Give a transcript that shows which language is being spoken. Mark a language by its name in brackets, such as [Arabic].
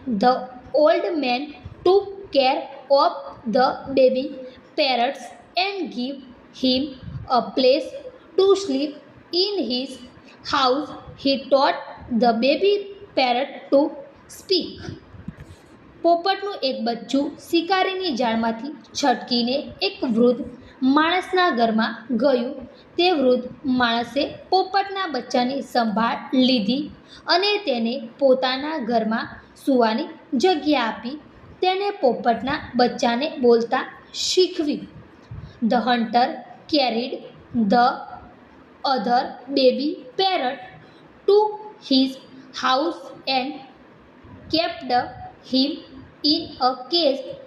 [English] The old man took care of the baby parrots and gave him a place to sleep in his house. He taught the baby parrot to speak. [Gujarati] પોપટનું એક બચ્ચું શિકારીની જાળમાંથી છટકીને એક વૃદ્ધ માણસના ઘરમાં ગયું. તે વૃદ્ધ માણસે પોપટના બચ્ચાની સંભાળ લીધી અને તેને પોતાના ઘરમાં સૂવાની જગ્યા આપી. તેને પોપટના બચ્ચાને બોલતા શીખવ્યું. [English] The hunter carried the other baby parrot to his house and kept him in a cage.